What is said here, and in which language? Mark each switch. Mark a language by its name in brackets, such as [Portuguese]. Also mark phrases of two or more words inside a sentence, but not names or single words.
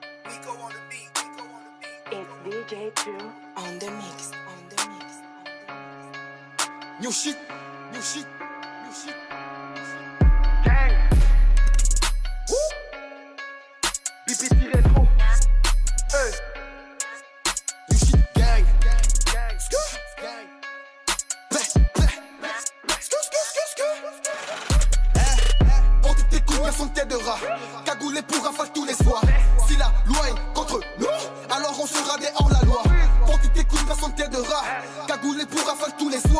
[English] It's DJ True on the mix. New shit, new shit, new shit. Gang. BPT rétro. Hey. New shit, gang. Gang. Gang. [French] Pour toutes tes couilles, personne t'aidera. Cagoulé pour rafale tous les soirs. Si la loi est contre nous, alors on sera des hors-la-loi. Pour toutes tes couilles, personne t'aidera. Cagoulé pour rafale tous les soirs.